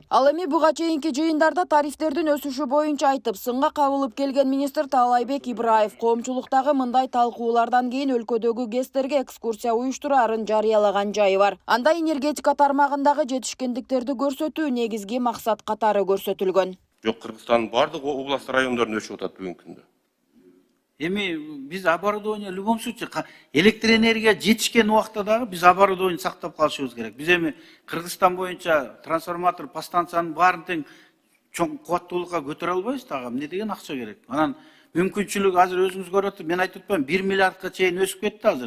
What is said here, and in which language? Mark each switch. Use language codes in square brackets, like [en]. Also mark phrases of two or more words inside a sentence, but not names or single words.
[ky] Ал эми буга чейинки жыйындарда тарифтердин өсүшү боюнча айтып, сынга кабылып келген министр Таалайбек Ибраев коомчулуктагы мындай талкуулардан кийин өлкөдөгү ГЭСтерге экскурсия уюштураарын жарыялаган жайы бар. Анда энергетика тармагындагы жетишкендиктерди көрсөтүү негизги максат катары көрсөтүлгөн. Жок, Кыргызстандын бардык область райондорунда өсүп атат бүгүнкү күндө. Эми биз [ru] оборудование в любом случае [ky] электр энергия жетишкен убакта дагы биз оборудование сактап калышыбыз керек. Биз эми Кыргызстан боюнча трансформатор по станциянын баарын тең чоң кубаттуулукка көтөрө албайбыз дагы. Эмне деген акча керек? Анан мүмкүнчүлүк азыр өзүңүз көрүп атып, мен айтып атпайм, 1 миллиардка чейин өсүп кетти азыр.